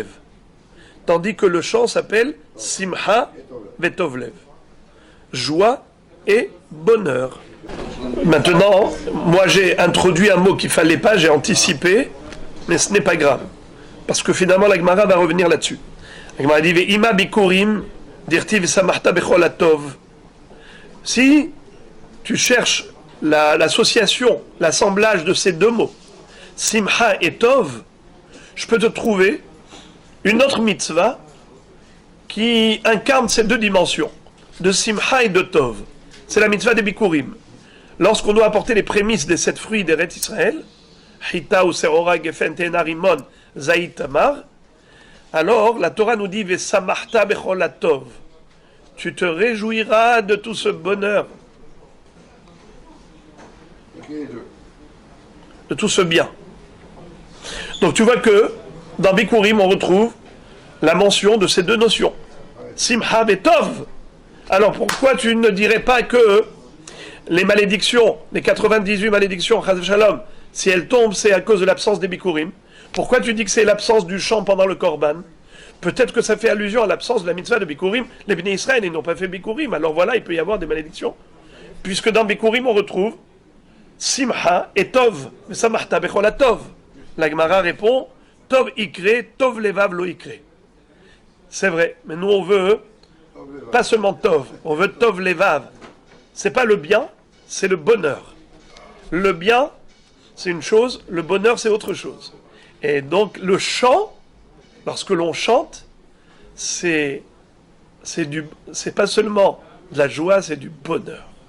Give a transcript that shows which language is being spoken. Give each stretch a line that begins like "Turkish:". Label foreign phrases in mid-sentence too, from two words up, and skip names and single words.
French: Tandis que le chant s'appelle
Hebrew: שמחה וטוב לבב.
French: Joie et bonheur. Maintenant, moi j'ai introduit un mot qu'il fallait pas, j'ai anticipé, mais ce n'est pas grave. Parce que finalement la Gemara va revenir là-dessus. La Gemara dit
Hebrew: ואימא ביכורים דכתיב שמחת בכל הטוב.
French: Si tu cherches l'association, l'assemblage de ces deux mots, Simcha et Tov, je peux te trouver une autre mitzvah qui incarne ces deux dimensions, de Simcha et de Tov. C'est la mitzvah des Bikurim. Lorsqu'on doit apporter les prémices des 7 fruits d'Eretz Israël, Chita ou Serora, Gefen, Tena, Rimon, Zaït, Tamar, alors la Torah nous dit
Hebrew: ושמחת בכל הטוב.
French: Tu te réjouiras de tout ce bonheur, de tout ce bien. Donc tu vois que dans Bikurim on retrouve la mention de ces deux notions, Simcha et Tov. Alors pourquoi tu ne dirais pas que les malédictions, les 98 malédictions,
Hebrew: חס ושלום,
French: si elles tombent, c'est à cause de l'absence des Bikurim? Pourquoi tu dis que c'est l'absence du chant pendant le Korban? Peut-être que ça fait allusion à l'absence de la mitzvah de Bikurim. Les Bnei Israël, ils n'ont pas fait Bikurim, alors voilà, il peut y avoir des malédictions. Puisque dans Bikurim, on retrouve Simcha et Tov. Mais
Hebrew: שמחת בכל הטוב.
French: La Gemara répond
Hebrew: טוב איקרי טוב לבב לא איקרי.
French: C'est vrai, mais nous on veut pas seulement Tov, on veut
Hebrew: טוב לבב.
French: C'est pas le bien, c'est le bonheur. Le bien, c'est une chose, le bonheur, c'est autre chose. Et donc le chant, lorsque l'on chante, c'est pas seulement de la joie, c'est du bonheur.